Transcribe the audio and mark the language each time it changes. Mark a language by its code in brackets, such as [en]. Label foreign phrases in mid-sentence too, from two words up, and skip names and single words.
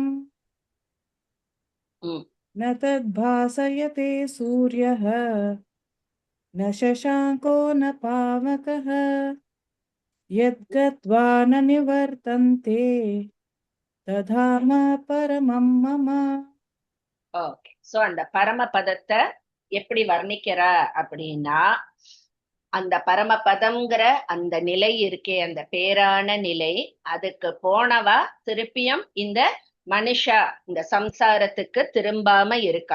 [sa] न तद्भासयते सूर्यः न शशाङ्को न पावकः यद्गत्वा न निवर्तन्ते तद्धाम परमं मम. [ta] ஓகே. சோ அந்த பரமபதத்தை எப்படி வர்ணிக்கிறா அப்படின்னா, அந்த பரமபதம்ங்கிற அந்த நிலை இருக்கே, அந்த பேரான நிலை, அதுக்கு போனவா திருப்பியும் இந்த மனுஷா இந்த சம்சாரத்துக்கு திரும்பாம இருக்கா.